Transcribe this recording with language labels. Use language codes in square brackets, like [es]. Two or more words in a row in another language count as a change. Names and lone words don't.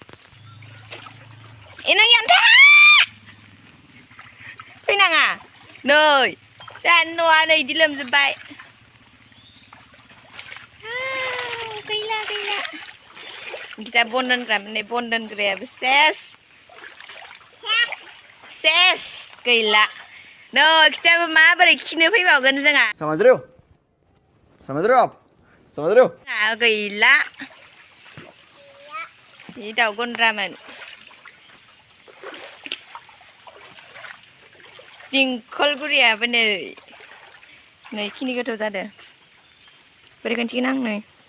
[brx] नों यावनो था फैनाङा नै जोंहानि न'आ नै इदि लोमजोबबाय गैला गिजा बन दोनग्रा माने बन दोनग्रायाबो सेस गैला नै खिथायाबो माबोरै खिनो फैबावगोन जोंहा [hi] समझ रहे हो आप [brx] गैला बे दाउ गन्द्रामोन दिंखलगुरियाबो नै खिनि गोथौ जादों बोरै खोन्थिगोन आं नै